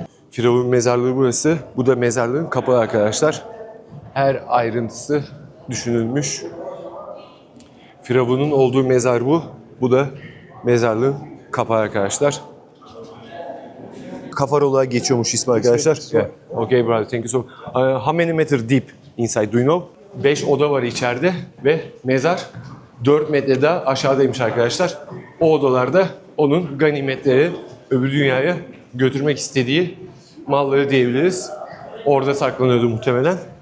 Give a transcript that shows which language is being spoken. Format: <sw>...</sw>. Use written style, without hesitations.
<tr>Firavun mezarlığı burası. Bu da mezarlığın kapağı arkadaşlar. Her ayrıntısı düşünülmüş. Firavun'un olduğu mezar bu. Bu da mezarlığın kapağı arkadaşlar. Kafar olarak geçiyormuş ismi arkadaşlar.</tr> <en>Yeah. Okay brother, thank you so much. How many meter deep inside, do you know?</en> <tr>5 oda var içeride ve mezar 4 metre daha aşağıdaymış arkadaşlar. O odalarda onun ganimetleri, öbür dünyaya götürmek istediği malları diyebiliriz. Orada saklanıyordu muhtemelen.</tr>